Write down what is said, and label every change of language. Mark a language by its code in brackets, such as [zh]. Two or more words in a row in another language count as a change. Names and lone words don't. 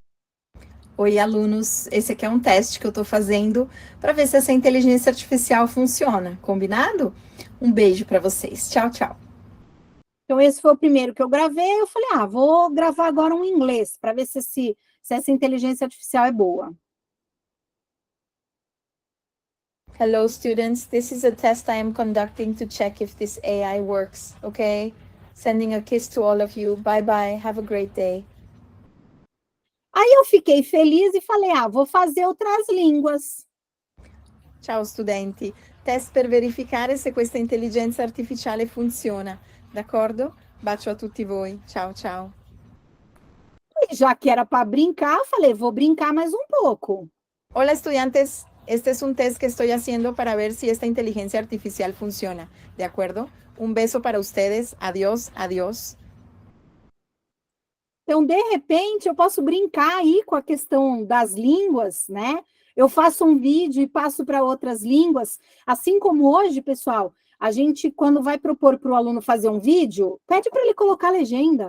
[pt] Oi, alunos, esse aqui é um teste que eu tô fazendo para ver se essa inteligência artificial funciona, combinado? Um beijo para vocês. Tchau, tchau. Então, esse foi o primeiro que eu gravei. Eu falei, vou gravar agora um inglês, para ver se essa inteligência artificial é boa. [en] Hello, students. This is a test I am conducting to check if this AI works, okay? Sending a kiss to all of you. Bye, bye. Have a great day. [pt] Aí eu fiquei feliz e falei, vou fazer outras línguas. [it] Ciao studenti, test per verificare se questa intelligenza artificiale funziona, d'accordo? Bacio a tutti voi, ciao ciao. [pt] E já que era para brincar, eu falei, vou brincar mais um pouco. [es] Hola estudiantes, este es un test que estoy haciendo para ver si esta inteligencia artificial funciona, ¿de acuerdo? Un beso para ustedes, adiós, adiós. [pt] Então, de repente, eu posso brincar aí com a questão das línguas, né? Eu faço um vídeo e passo para outras línguas. Assim como hoje, pessoal, a gente, quando vai propor para o aluno fazer um vídeo, pede para ele colocar legenda.